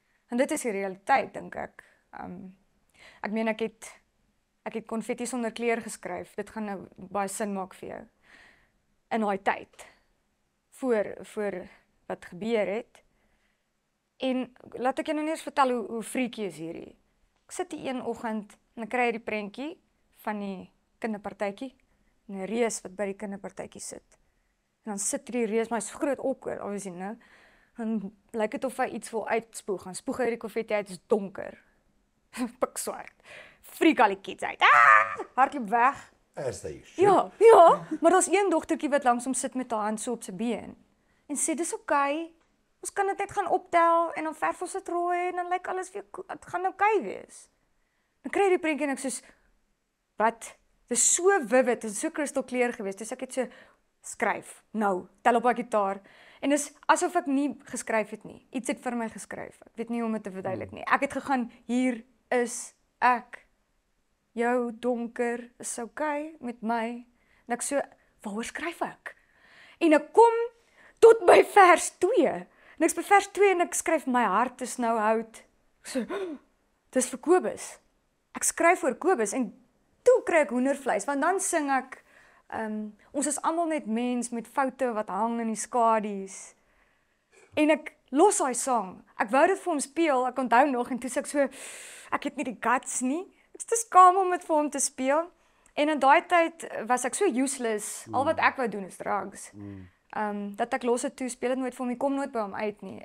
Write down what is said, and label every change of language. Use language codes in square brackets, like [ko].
[af] En dit is die realiteit, dink ek. Ek meen ek het konfetti sonder kleur geskryf. Dit gaan nou baie sin maak vir jou. In daai tyd voor wat gebeur het. En laat ek jou nou eers vertel hoe freaky is hierdie. Ek sit die een oggend en ek kry die prentjie van die kinderpartytjie. 'n Reus wat by die kinderpartytjie sit. En dan sit die reus, maar hy's groot awkward, obviously, nou. En lyk dit of hy iets wil uitspoeg. Dan spoeg hy die konfetti uit, is donker. Pikswart. Freak al die kids uit. Hardloop weg. [en] As they should. [af] Ja, maar daar's een dogtertjie wat langs hom sit met haar hand so op sy been. En sê, dis okay. Ons kan dit net gaan optel en dan verf ons dit rooi en dan lyk alles weer dit gaan okay wees. Dan kry jy die prentjie en ek soos, wat? Dit is so vivid, dit is so kristalkleur geweest. Dus ek het so skryf, nou, tel op my gitaar. En dis asof ek nie geskryf het nie. Iets het vir my geskryf. Ek weet nie hoe om dit te verduidelik nie. Ek het gegaan, hier is ek. Jou donker is okay met my. En ek so, waaroor skryf ek? En ek kom tot by vers 2. En ek's by vers 2 en ek skryf, my hart is nou hout. Ek so, dis vir Kobus. Ek skryf oor Kobus en toe kry ek hoendervleis, want dan sing ek, ons is almal net mens met foute wat hang in die skadu's. En ek los daai sang. Ek wou dit vir hom speel, ek onthou nog, en toe sê ek so, ek het nie die guts nie. Ek is te skaam om dit vir hom te speel. En in daai tyd was ek so useless, al wat ek wou doen is drugs. Dat ek los het toe, speel het nooit vir hom, ek kom nooit by hom uit nie.